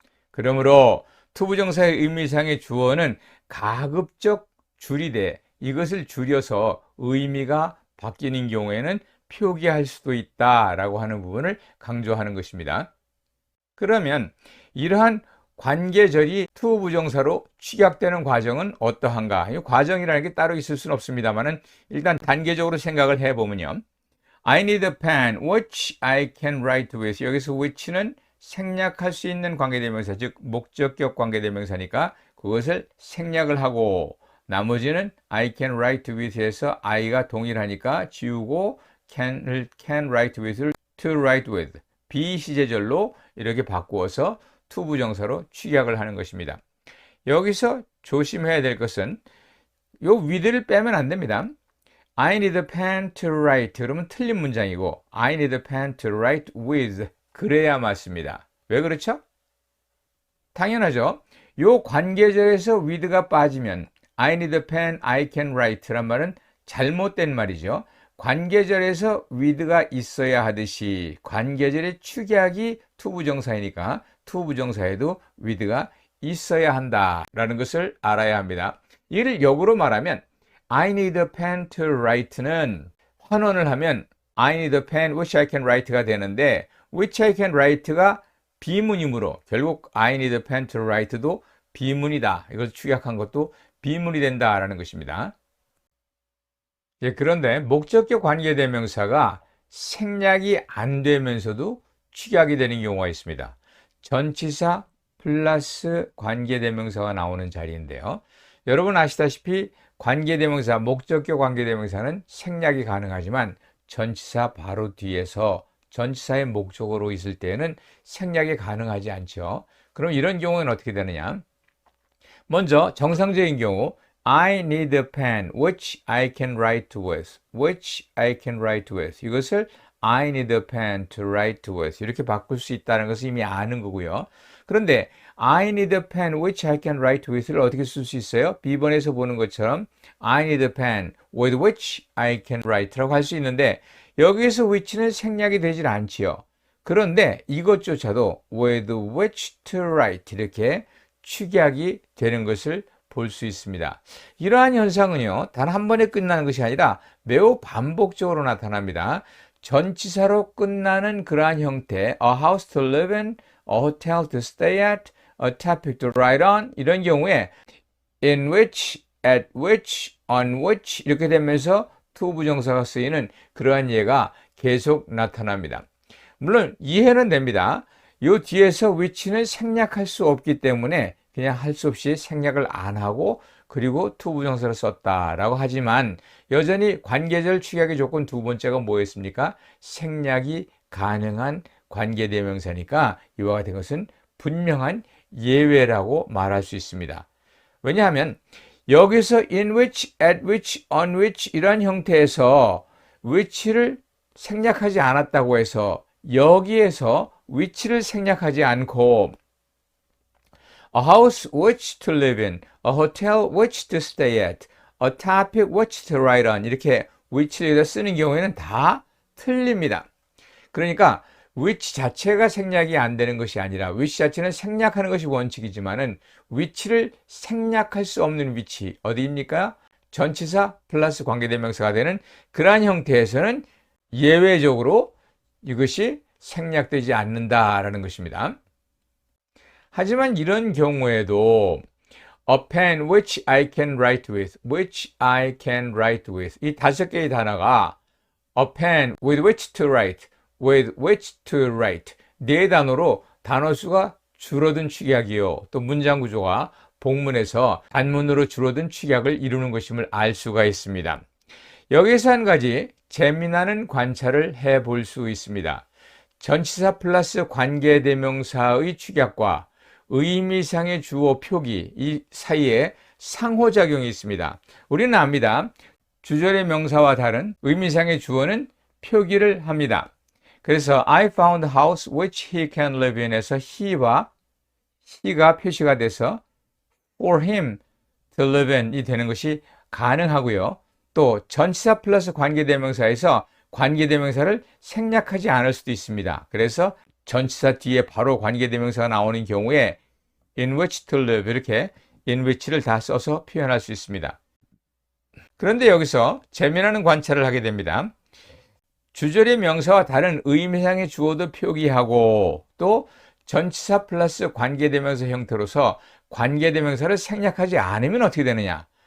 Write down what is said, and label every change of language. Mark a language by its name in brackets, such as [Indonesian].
[Korean] 그러므로 투부정사의 의미상의 주어는 가급적 줄이되 이것을 줄여서 의미가 바뀌는 경우에는 표기할 수도 있다라고 하는 부분을 강조하는 것입니다. 그러면 이러한 관계절이 투부정사로 취약되는 과정은 어떠한가? 이 과정이라는 게 따로 있을 수는 없습니다만 일단 단계적으로 생각을 해보면요. [English] I need a pen which I can write with. [Korean] 여기서 which는 생략할 수 있는 관계대명사, 즉 목적격 관계대명사니까 그것을 생략을 하고 나머지는 [English] I can write with [Korean] 에서 I가 동일하니까 지우고 can write with를 to write with. 비시제절로 이렇게 바꾸어서 to 부정사로 취약을 하는 것입니다. 여기서 조심해야 될 것은 요 with를 빼면 안 됩니다. [English] I need a pen to write. [Korean] 그러면 틀린 문장이고 [English] I need a pen to write with. [Korean] 그래야 맞습니다. 왜 그렇죠? 당연하죠. 요 관계절에서 with가 빠지면 [English] I need a pen, I can write [Korean] 란 말은 잘못된 말이죠. 관계절에서 with가 있어야 하듯이 관계절의 축약이 to 부정사이니까 to 부정사에도 with가 있어야 한다라는 것을 알아야 합니다. 이를 역으로 말하면 [English] I need a pen to write [Korean] 는 환원을 하면 [English] I need a pen which I can write [Korean] 가 되는데 [English] which I can write [Korean] 가 비문이므로 결국 [English] I need a pen to write [Korean] 도 비문이다. 이걸 축약한 것도 비문이 된다라는 것입니다. 예, 그런데 목적격 관계대명사가 생략이 안 되면서도 축약이 되는 경우가 있습니다. 전치사 플러스 관계대명사가 나오는 자리인데요. 여러분 아시다시피 관계대명사, 목적격 관계대명사는 생략이 가능하지만 전치사 바로 뒤에서 전치사의 목적어로 있을 때에는 생략이 가능하지 않죠. 그럼 이런 경우는 어떻게 되느냐? 먼저 정상적인 경우 [English] I need a pen which I can write with. which I can write with. 이것을 I need a pen to write with. [Korean] 이렇게 바꿀 수 있다는 것을 이미 아는 거고요. [English] 그런데 I need a pen which I can write with를 [Korean] 어떻게 쓸 수 있어요? B번에서 보는 것처럼 [English] I need a pen with which I can write [Korean] 라고 할 수 있는데 여기에서 which는 생략이 되질 않지요. 그런데 이것조차도 with which to write 이렇게 축약이 되는 것을 볼 수 있습니다. 이러한 현상은요, 단 한 번에 끝나는 것이 아니라 매우 반복적으로 나타납니다. 전치사로 끝나는 그러한 형태, [English] a house to live in, a hotel to stay at, a topic to write on, [Korean] 이런 경우에 in which, at which, on which 이렇게 되면서 to 부정사가 쓰이는 그러한 예가 계속 나타납니다. 물론 이해는 됩니다. 요 뒤에서 which는 생략할 수 없기 때문에 그냥 할 수 없이 생략을 안 하고 그리고 to 부정사를 썼다라고 하지만 여전히 관계절 축약의 조건 두 번째가 뭐였습니까? 생략이 가능한 관계대명사니까 이와 같은 것은 분명한 예외라고 말할 수 있습니다. 왜냐하면 여기서 in which, at which, on which 이런 형태에서 which를 생략하지 않았다고 해서 여기에서 which를 생략하지 않고 [English] a house which to live in, a hotel which to stay at, a topic which to write on [Korean] 이렇게 which를 쓰는 경우에는 다 틀립니다. 그러니까 which 자체가 생략이 안 되는 것이 아니라 which 자체는 생략하는 것이 원칙이지만은 which를 생략할 수 없는 위치 어디입니까? 전치사 플러스 관계대명사가 되는 그러한 형태에서는 예외적으로 이것이 생략되지 않는다라는 것입니다. 하지만 이런 경우에도 [English] a pen which I can write with, [Korean] which I can write with 이 다섯 개의 단어가 [English] a pen with which to write, [Korean] with which to write 네 단어로 단어 수가 줄어든 축약이요. 또 문장 구조가 복문에서 단문으로 줄어든 축약을 이루는 것임을 알 수가 있습니다. 여기서 한 가지 재미나는 관찰을 해볼 수 있습니다. 전치사 플러스 관계대명사의 축약과 의미상의 주어 표기 이 사이에 상호작용이 있습니다. 우리는 압니다. 주절의 명사와 다른 의미상의 주어는 표기를 합니다. 그래서 [English] I found a house which he can live in [Korean] 에서 he와 he가 표시가 돼서 for him to live in 이 되는 것이 가능하고요. 또 전치사 플러스 관계대명사에서 관계대명사를 생략하지 않을 수도 있습니다. 그래서 전치사 뒤에 바로 관계대명사가 나오는 경우에 in which to live 이렇게 in which를 다 써서 표현할 수 있습니다. 그런데 여기서 재미나는 관찰을 하게 됩니다. 주절의 명사와 다른 의미상의 주어도 표기하고 또 전치사 플러스 관계대명사 형태로서 관계대명사를 생략하지 않으면 어떻게 되느냐?